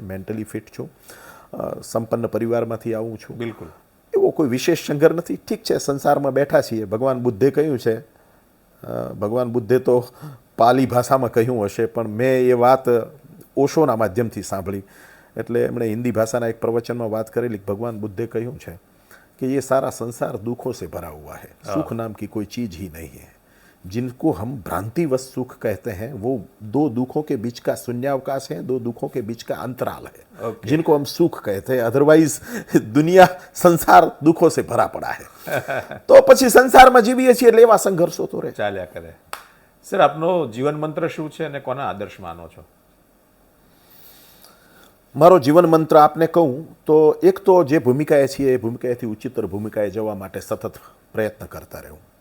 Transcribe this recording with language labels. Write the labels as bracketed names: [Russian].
[Gujarati] Mentally fit છું. સંપન્ન પરિવારમાંથી આવું છું. બિલકુલ. એવો કોઈ વિશેષ સંઘર્ષ નથી. ઠીક છે, સંસારમાં બેઠા છીએ. ભગવાન બુદ્ધે કહ્યું છે, ભગવાન બુદ્ધે તો પાલી ભાષામાં કહ્યું હશે, પણ મેં એ વાત ઓશોના માધ્યમથી સાંભળી. એટલે એમણે હિન્દી ભાષાના એક પ્રવચનમાં વાત કરેલી. ભગવાન બુદ્ધે કહ્યું છે [Hindi] कि ये सारा संसार दुखों से भरा हुआ है, सुख नाम की कोई चीज ही नहीं है. जिनको हम भ्रांतिवश सुख कहते हैं वो 2 दुखों के बीच का शून्यावकाश है, 2 दुखों के बीच का अंतराल है. जिनको हम सुख कहते हैं. अदरवाइज दुनिया संसार दुखों से भरा पड़ा है. [Gujarati] તો પછી સંસારમાં જીવીએ છીએ એટલે એવા સંઘર્ષો તો રહે, ચાલ્યા કરે. સર, આપનો જીવન મંત્ર શું છે અને કોના આદર્શ માનો છો? મારો જીવન મંત્ર આપને કહું તો એક તો જે ભૂમિકાએ છીએ એ ભૂમિકાએથી ઉચ્ચતર ભૂમિકાએ જવા માટે સતત પ્રયત્ન કરતા રહેવું.